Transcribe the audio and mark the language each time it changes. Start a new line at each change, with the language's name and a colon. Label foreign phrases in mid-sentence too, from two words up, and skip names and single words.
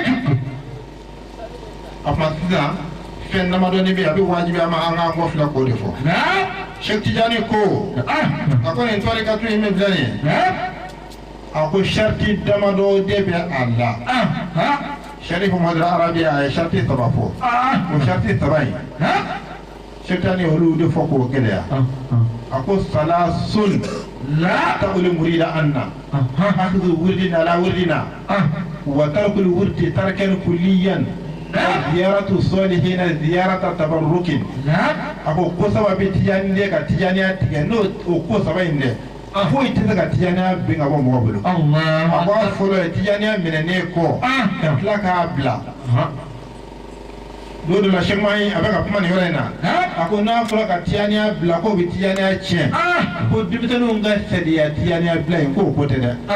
Bambara: a kuma sisan fɛn damadɔni bɛ yen a bɛ wajibi an ma an k'an kɔ fila k'o de fɔ Cheikh Tidiane ko a ko nin tarikatu in min filɛ nin ye a ko sariti damadɔ de bɛ a la Sharif Muhamadu Arabi a ye sariti saba fɔ o sariti saba in Cheikh Tidiane olu de fɔ k'o gɛlɛya a ko
Arabic: ثلاث لا تؤول المريد أن أخذ وردنا على وردنا وترك الورد تركا كليا زيارة الصالحين زيارة تبرك
Bambara: ako ko saba be tijani de ka tijaniya tigɛ n'o o ko saba in dɛ foyi tɛ se ka tijaniya bin ka bɔ mɔgɔ bolo a b'a fɔlɔ ye tijaniya minɛnen kɔ ka tila k'a bila don dɔ la sɛkumayi a bɛ ka kuma nin yɔrɔ in na a ko n'a fɔra ka tijaniya bila k'o bɛ tijaniya tiɲɛ ko denmisɛnninw ka sariya tijaniya bila yen k'o ko tɛ dɛ